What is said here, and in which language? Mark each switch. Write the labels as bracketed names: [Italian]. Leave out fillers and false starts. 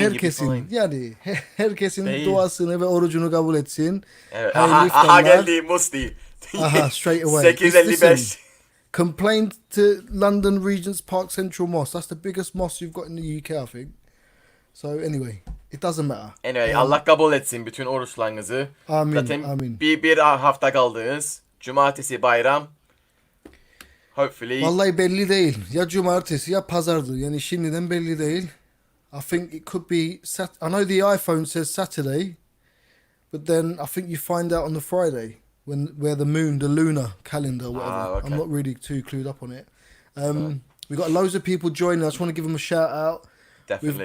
[Turkish] Herkesin, yani herkesin duasını ve orucunu kabul etsin. Evet. Aha geldi Musti. [English] Aha, straight away. 8:55. Complain to London Regent's Park Central Mosque. That's the biggest mosque you've got in the UK, I think. So anyway, It doesn't matter. [Turkish] Anyway, Allah kabul etsin bütün oruçlarınızı. Amin, Zaten amin. bir hafta kaldınız. Cumartesi bayram. [English] Hopefully. [Turkish] Vallahi belli değil. Ya cumartesi ya pazardı. Yani şimdiden belli değil. [English] I think it could be I know the iPhone says Saturday, but then I think you find out on the Friday where the lunar calendar, whatever. Okay. I'm not really too clued up on it. We got loads of people joining. I just want to give them a shout out. Definitely.